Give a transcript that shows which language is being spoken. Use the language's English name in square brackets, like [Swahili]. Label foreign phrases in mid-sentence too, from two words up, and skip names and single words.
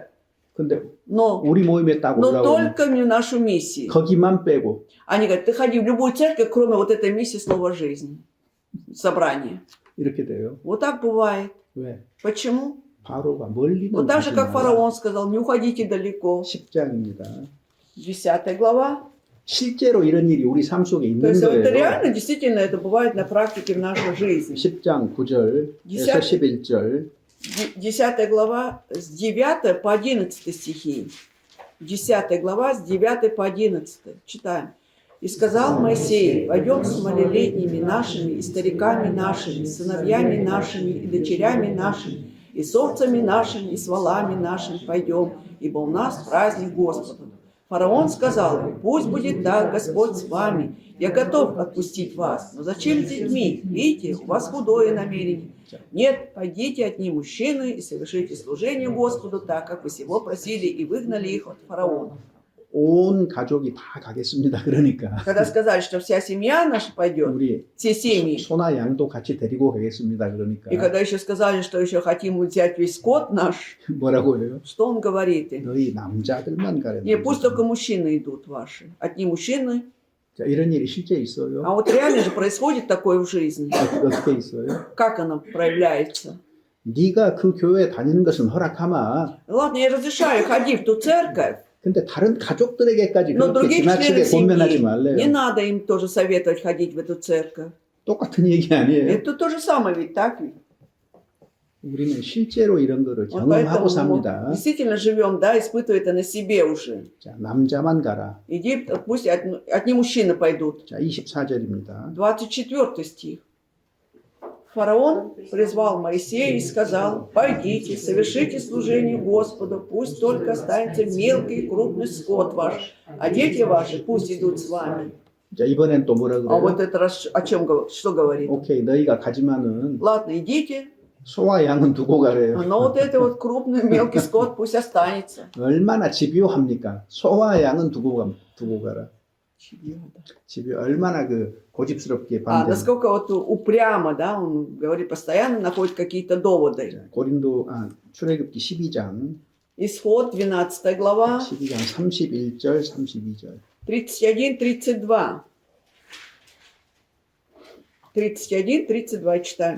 [Korean] 근데 [Russian] но [Korean] 우리 모임에 딱 올라오면 [Russian] только не в нашу миссию. [Korean] 거기만 빼고 [Russian] Они говорят, ты ходи в любую церковь, кроме вот этой миссии слова жизни, собрания. [Korean] 이렇게 돼요. [Russian] Вот так бывает. [Korean] 왜? [Russian] Почему? [Korean] 바로가 멀리는 [Russian] Вот так же, [Korean] 가지 [Russian] как [Korean] 마라. [Russian] фараон сказал, не уходите далеко. [Korean] 10장입니다. [Russian] 10 глава. [Korean] 실제로 이런 일이 우리 삶 속에 [Russian] То [Korean] 있는 [Russian] есть это [Korean] 거예요. [Russian] реально, действительно, это бывает на практике в нашей жизни. [Korean] 10장 9절에서 11절 [Russian] 10 глава с 9 по 11 стихи. 10 глава с 9 по 11. Читаем. «И сказал Моисей, пойдем с малолетними нашими, и стариками нашими, сыновьями нашими, и дочерями нашими, и с овцами нашими, и с волами нашими пойдем, ибо у нас праздник Господа». Фараон сказал ему, пусть будет так, Господь с вами, я готов отпустить вас, но зачем с детьми? Видите, у вас худое намерение. Нет, пойдите одни мужчины и совершите служение Господу так, как вы сего просили, и выгнали их от фараона. [Korean] 온 가족이 다 가겠습니다. 그러니까 [Russian] Когда сказали, что вся семья наша пойдет, [Korean] 우리 [Russian] все семьи, [Korean] 소나 양도 같이 데리고 가겠습니다. 그러니까 [Russian] и когда еще сказали, что еще хотим взять весь скот наш, [Korean] 뭐라고 해요? [Russian] что он говорит им? [Korean] 너희 남자들만 가라. [Russian] Не, пусть только мужчины идут ваши. Одни мужчины. [Korean] 자, 이런 일이 실제 있어요. [Russian] А вот реально же происходит такое в жизни. [Korean] 어떻게 있어요? [Russian] Как оно проявляется? [Korean] 네가 그 교회에 다니는 것은 허락하마. [Russian] Ладно, я разрешаю, ходи в ту церковь, [Korean] 근데 다른 가족들에게까지 [Russian] но [Korean] 그렇게 [Russian] других [Korean] 지나치게 [Russian] членов [Korean] 권면하지 [Russian] семьи не [Korean] 말래요. [Russian] надо им тоже советовать ходить в эту церковь. [Korean] 똑같은 얘기 아니에요. [Russian] Это то же самое ведь, так ведь? [Korean] 우리는 실제로 이런 거를 [Russian] Вот [Korean] 경험하고 [Russian] поэтому [Korean] 삽니다. [Russian] мы действительно живем, да, испытывая это на себе уже. [Korean] 자, 남자만 가라. [Russian] Иди, пусть одни мужчины пойдут. [Korean] 자, 24절입니다. [Russian] 24 стих. Фараон призвал Моисея и сказал, пойдите, совершите служение Господу, пусть только останется мелкий и крупный скот ваш, а дети ваши пусть идут с вами. [Korean] 자, 이번엔 또 뭐라 [Russian] А вот [Korean] 그래요? [Russian] это раз о чем что говорит? [Korean] 오케이, 너희가 가지만은 [Russian] Ладно, идите, [Korean] 소와 양은 두고 가래요. [Russian] но вот это вот крупный мелкий скот пусть останется. [Korean] 얼마나 집요합니까? 소와 양은 두고 가라. 집요 얼마나 그 고집스럽게 [Russian] А [Korean] 반대. [Russian] насколько вот упрямо, да, он говорит, постоянно находит какие-то доводы. [Korean] 출애굽기 12장 [Russian] Исход, 12 глава, [Korean] 12장 31절 32절. [Russian] 31-32. 31-32 читаем.